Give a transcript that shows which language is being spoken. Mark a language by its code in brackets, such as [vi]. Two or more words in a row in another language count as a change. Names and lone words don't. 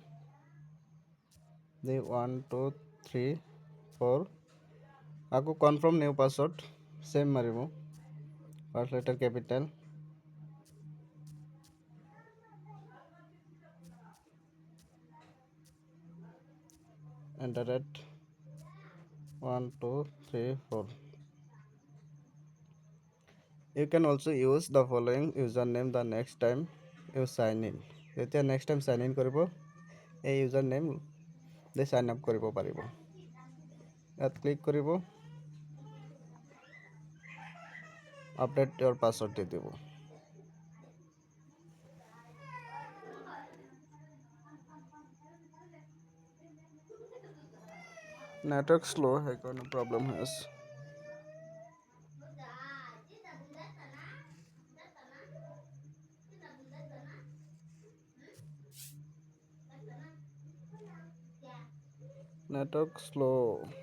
[as] 1 2 3 4 আকৌ [en] confirm new password [as] চেম মাৰিব, [en] first letter capital. Enter it 1 2 3 4. You can also use the following username the next time you sign in. [as] যেতিয়া [en] next time sign in [as] কৰিব, এই username দি [en] sign up [as] কৰিব পাৰিব। ইয়াত ক্লিক কৰিব, [en] update your password [as] দি দিব। [en] network slow' [as] সেইকাৰণে প্ৰব্লেম হৈ আছে। [en] network slow'.